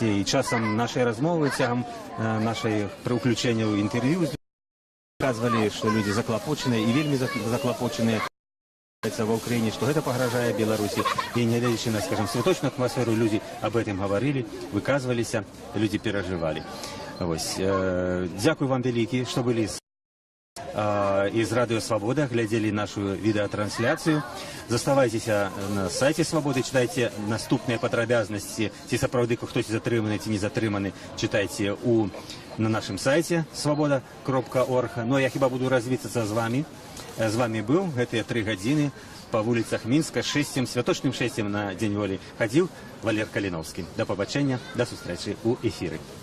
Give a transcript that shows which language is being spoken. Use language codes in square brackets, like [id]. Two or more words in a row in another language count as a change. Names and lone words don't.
[be] І часам нашай размовы, цягам нашай пры ўключэнні ў інтэрв'ю казвалі, што людзі заклапочаныя і вельмі заклапочаныя ва ўкраіне, што гэта пагражае Беларусі. І нягледзячы на, скажем, святочную атмасферу, людзі аб гэтым гаварылі, выказваліся, людзі перажывалі. Вось, дзякуй вам вялікі, што былі [ru] из Радио Свобода, глядели нашу відеотрансляцию. Заставайтеся на сайте Свободы, читайте наступные [be] падрабязнасці, ці сапраўды хтось затрыманы, ці не затрыманы, [ru] читайте на нашем сайте svoboda.org. [be] Ну, я хіба буду развітацца з вами. З вами быў гэтыя 3 гадзіны па вуліцах Мінска шэсцем, святочным шэсцем на Дзень волі хадзіў Валер Каліновскі. Да пабачэння, да сустрэчы ў эфіры.